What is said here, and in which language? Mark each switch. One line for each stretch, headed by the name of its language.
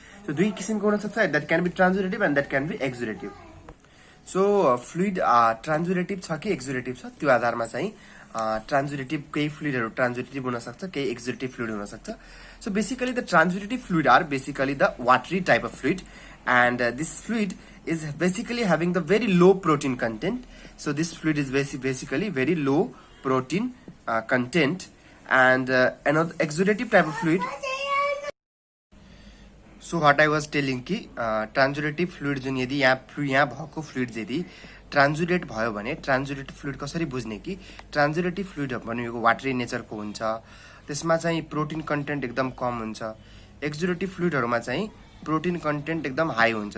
English: So
Nepali: दुई किसिमको हुन सक्छ,
English: that can be transudative and that can be exudative.
Nepali: So fluid transudative छ कि exudative छ त्यो आधारमा चाहिँ transudative केही fluidहरु transudative हुन सक्छ, केही exudative fluid हुन सक्छ.
English: So basically the transudative fluid are basically the watery type of fluid, and this fluid is basically having the very low protein content. So this fluid is basically very low protein content, and another exudative type of fluid. So what I was telling
Nepali: कि transudative fluid जुन यदि यहाँ भएको fluid यदि ट्रान्जुडेट भयो भने ट्रान्जुडेट fluid कसरी बुझ्ने कि ट्रान्जुडेटिभ फ्लुइड भनेको वाटरी नेचरको हुन्छ, त्यसमा चाहिँ प्रोटिन कन्टेन्ट एकदम कम हुन्छ। एक्जुडेटिभ फ्लुइडहरुमा चाहिँ प्रोटिन कन्टेन्ट एकदम हाई हुन्छ।